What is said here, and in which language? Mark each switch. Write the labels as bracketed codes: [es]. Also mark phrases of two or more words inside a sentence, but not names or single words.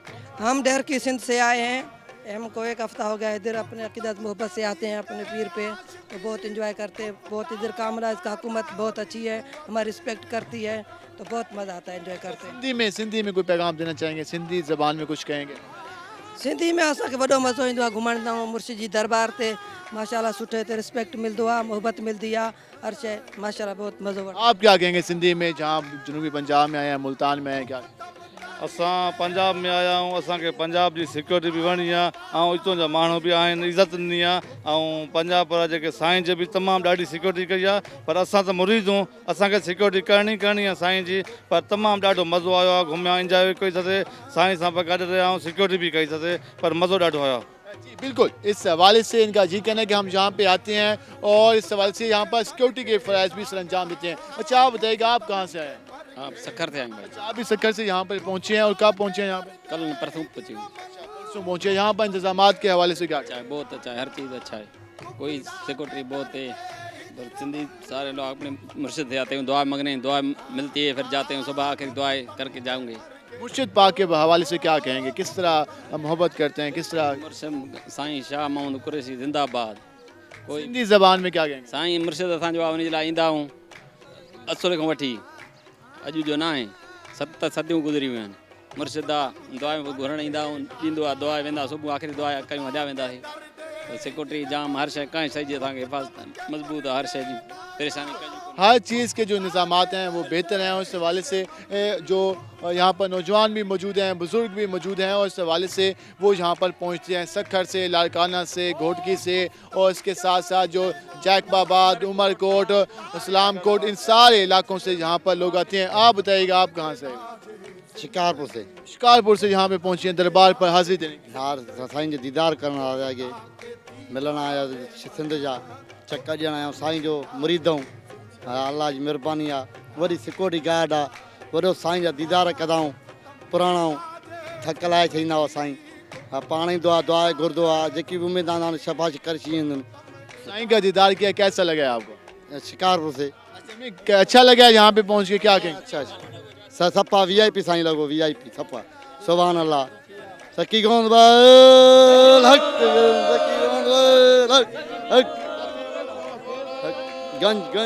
[ur] ہم ڈیر کی سندھ سے آئے ہیں، ہم کو 1 ہفتہ ہو گیا اِدھر، اپنے عقیدت محبت سے آتے ہیں اپنے پیر پہ، تو بہت انجوائے کرتے ہیں. بہت اِدھر کامراج کا حکومت بہت اچھی ہے، ہماری ریسپیکٹ کرتی ہے، تو بہت مزا آتا ہے، انجوائے کرتے ہیں. سندھی میں کوئی پیغام دینا چاہیں گے، سندھی زبان میں کچھ کہیں گے? [sd] सिंधी में असांखे वॾो मज़ो ईंदो आहे घुमण जो, मुर्शिद जी दरबार ते माशाल्लाह सुठे ते रिस्पेक्ट मिलंदो आहे, [ur] محبت ملتی ہے, [sd] हर शइ माशाल्लाह बहुत मज़ो वठंदा आहियूं। [ur] آپ کیا کہیں گے سندھی میں، جہاں جنوبی پنجاب میں آئے ہیں، ملتان میں آئے ہیں، کیا? [sd] असां पंजाब में आया आहियूं, असांखे पंजाब जी सिक्योरिटी बि वणी आहे, ऐं हितां जा माण्हू बि आहिनि, इज़त ॾिनी आहे, ऐं पंजाब वारा जेके साईं जी बि तमामु ॾाढी सिक्योरिटी कई आहे। पर असां त मुरीद आहियूं, असांखे सिक्योरिटी करणी आहे साईं जी, पर तमामु ॾाढो मज़ो आयो आहे, घुमिया, इंजॉय कईसीं, साईं सां पिया गॾु रहिया ऐं सिक्योरिटी बि कईसीं, पर मज़ो ॾाढो आयो। [ur] جی بالکل، اس حوالے سے ان کا جی کہنا ہے کہ ہم یہاں پہ آتے ہیں اور اس حوالے سے یہاں پر سیکیورٹی کے فرائض بھی سر انجام دیتے ہیں. اچھا، آپ بتائیے گا آپ کہاں سے آئے ہیں? [sd] हाँ सक्कर थे आएंगे। [ur] اچھا، آپ بھی سکھر سے یہاں پر پہنچے ہیں اور کب پہنچے ہیں یہاں پہ? کل پرسوں پہنچے. سے پہنچے، یہاں پر انتظامات کے حوالے سے کیا اچھا ہے، بہت اچھا ہے، ہر چیز اچھا ہے، کوئی سیکیورٹی بہت ہے. اور سندھی سارے لوگ اپنے مرشد سے آتے ہیں، دعا مانگنے، دعا ملتی ہے، پھر جاتے ہیں صبح آخر دعائیں کر کے جاؤں گے. مرشد پاک کے حوالے سے کیا کہیں گے، کس طرح محبت کرتے ہیں، کس طرح مرشد سائیں شاہ محمود قریشی زندہ باد. कोई ہندی زبان میں کیا کہیں گے? [sd] साईं मुर्शिद असांजो आहे, उन जे लाइ ईंदा आहियूं असुर खां वठी अॼु जो न आहे, 7 सदियूं गुज़री वियूं आहिनि। मुर्शिद आहे, दुआ घुरण ईंदा आहियूं, ॾींदो आहे, दुआ वेंदा सुबुह आख़िरी दुआ कयूं हलिया वेंदासीं। सिक्योरिटी जाम, हर शइ कंहिं शइ जी असांखे हिफ़ाज़त मज़बूत आहे, हर शइ जी परेशानी कंहिंजी कोन्हे। [ur] ہر چیز کے جو انتظامات ہیں وہ بہتر ہیں، اور اس حوالے سے جو یہاں پر نوجوان بھی موجود ہیں، بزرگ بھی موجود ہیں، اور اس حوالے سے وہ یہاں پر پہنچتے ہیں سکھر سے، لاڑکانہ سے، گھوٹکی سے، اور اس کے ساتھ ساتھ جو جیکب آباد، عمرکوٹ، اسلام کوٹ، ان سارے علاقوں سے یہاں پر لوگ آتے ہیں. آپ بتائیے گا، آپ کہاں سے آئے? شکارپور سے. شکارپور سے یہاں پہ پہنچے ہیں دربار پر حاضری دینے کے لیے. [sd] हार साईं जो दीदार करण आया के मिलण आया सिंध जा चक्कर ॾियण आया साईं जो मुरीद आहियूं। अल्लाह जी महिरबानी आहे, वॾी [en] security guard [sd] आहे, वॾो साईं जा दीदार कंदाऊं, पुराणा थक लाइ थींदा हुआ साईं। पाण ई दुआ गुरुदो आहे, जेकी बि उमेद आहिनि शबाश करे छॾींदा आहिनि। [ur] سائیں کا دیدار کیا، کیسا لگا آپ کو? شکارپور سے اچھا لگا یہاں پہ پہنچ کے، کیا کہیں گے? [sd] अच्छा सपा VIP साईं लॻो, [ur] VIP سپا، سبحان اللہ. सकी कौन हक सकी कौन हक गंज गंज।